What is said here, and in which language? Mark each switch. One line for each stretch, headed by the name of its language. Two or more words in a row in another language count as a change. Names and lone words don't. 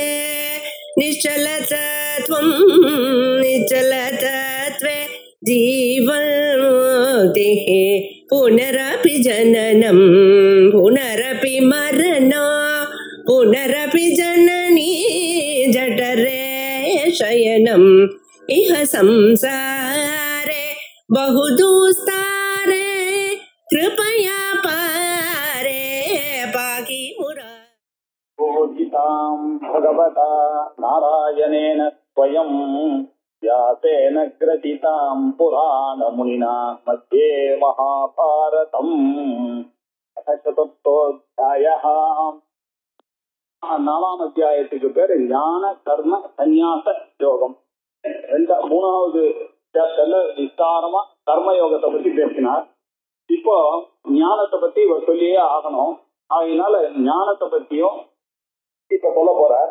Sanskrit: निश्चलतत्वं निश्चलतत्वे जीवन्मुक्तिः पुनरपि जननं पुनरपि मरणं पुनरपि जननी जठरे शयनम् इह संसारे बहुदुस्तारे कृपया पारे पाहि मुरारे। बोधितां भगवता नारायणेन स्वयं व्यासेन ग्रथितां पुराणमुनिना मध्ये महाभारतम्। चतुर्थोऽध्यायः।
Tamil: நாலாம் அத்தியாயத்துக்கு பேரு ஞான கர்ம சந்நியாச யோகம். மூணாவது சாப்டர்ல விஸ்தாரமா கர்மயோகத்தை பத்தி பேசினார். இப்போ ஞானத்தை பத்தி இவர் சொல்லியே ஆகணும். அதனால ஞானத்தை பத்தியும் இப்ப சொல்ல போறார்.